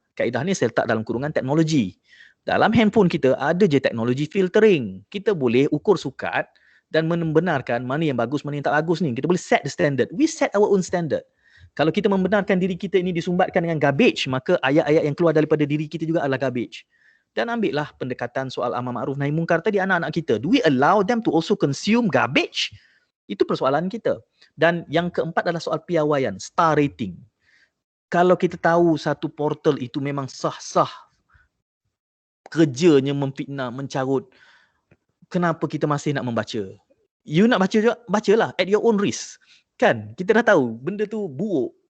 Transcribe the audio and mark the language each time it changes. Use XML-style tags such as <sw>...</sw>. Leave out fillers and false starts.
<ms>Kaedah ni saya letak dalam kurungan teknologi. Dalam handphone kita ada je teknologi filtering. Kita boleh ukur sukat dan membenarkan mana yang bagus, mana yang tak bagus ni. Kita boleh</ms> <en>set the standard. We set our own standard.</en> <ms>Kalau kita membenarkan diri kita ini disumbatkan dengan garbage, maka ayat-ayat yang keluar daripada diri kita juga adalah garbage. Dan ambillah pendekatan soal amar ma'ruf nahi munkar tadi, anak-anak kita.</ms> <en>Do we allow them to also consume garbage?</en> <ms>Itu persoalan kita. Dan yang keempat adalah soal piawaian, star rating. Kalau kita tahu satu portal itu memang sah-sah kerjanya memfitnah, mencarut, kenapa kita masih nak membaca? You nak baca juga, bacalah</ms> <en>at your own risk.</en> <ms>Kan? Kita dah tahu benda tu buruk.</ms>